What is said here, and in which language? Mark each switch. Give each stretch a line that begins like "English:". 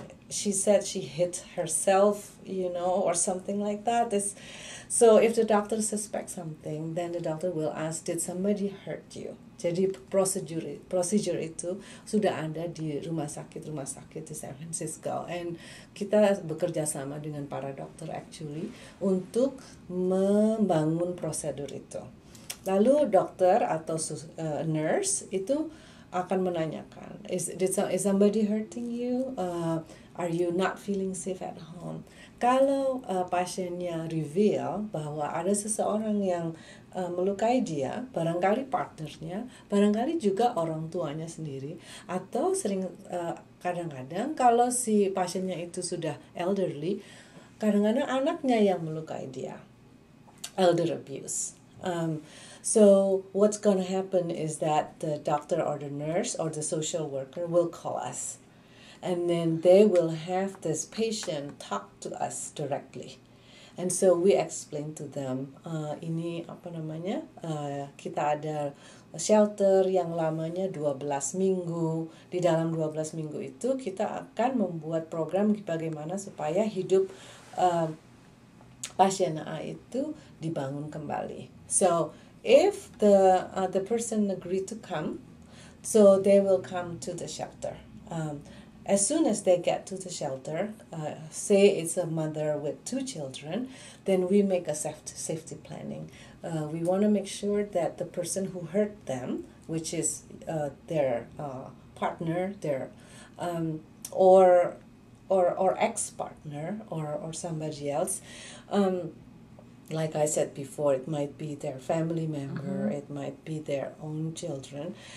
English: She said she hit herself, or something like that. So if the doctor suspects something, then the doctor will ask, did somebody hurt you?
Indonesian: Jadi procedure itu sudah ada di rumah sakit di San Francisco, and kita bekerja sama dengan para dokter actually untuk membangun prosedur itu. Lalu dokter atau nurse itu akan menanyakan,
English: is somebody hurting you? Are you not feeling safe at home?
Indonesian: Kalau pasiennya reveal bahwa ada seseorang yang melukai dia, barangkali partnernya, barangkali juga orang tuanya sendiri, atau kadang-kadang kalau si pasiennya itu sudah elderly, kadang-kadang anaknya yang melukai dia,
English: elder abuse. So what's going to happen is that the doctor or the nurse or the social worker will call us. And then they will have this patient talk to us directly. And so we explain to them,
Indonesian: kita ada shelter yang lamanya 12 minggu. Di dalam 12 minggu itu kita akan membuat program bagaimana supaya hidup pasien A itu dibangun kembali.
English: So if the person agree to come, so they will come to the shelter. As soon as they get to the shelter, say it's a mother with 2 children, then we make a safety planning. We want to make sure that the person who hurt them, which is their partner, their or ex-partner or somebody else, like I said before, it might be their family member, it might be their own children.